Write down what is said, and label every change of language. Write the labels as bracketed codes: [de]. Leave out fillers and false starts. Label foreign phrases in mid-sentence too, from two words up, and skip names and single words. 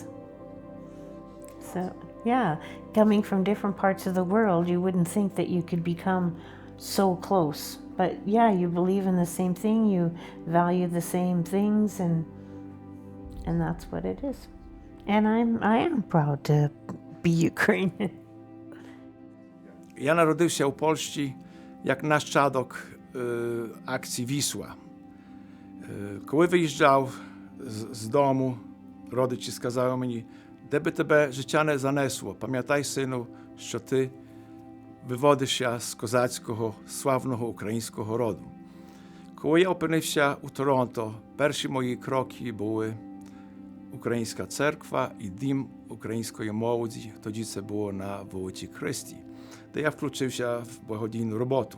[en] So yeah, coming from different parts of the world, you wouldn't think that you could become so close. But yeah, you believe in the same thing, you value the same things, and and that's what it is. And I am proud to be Ukrainian. [pl] Ja narodził się w Polsce jak naszczadok akcji Wisła. [uk] Коли виїжджав з дому, родичі сказали мені, де би тебе життя не занесло, пам'ятай, сину, що ти виводишся з козацького, славного українського роду. Коли я опинився у Торонто, перші мої кроки були Українська церква і дім української молоді, тоді це було на вулиці Христі, де я включився в благодійну роботу.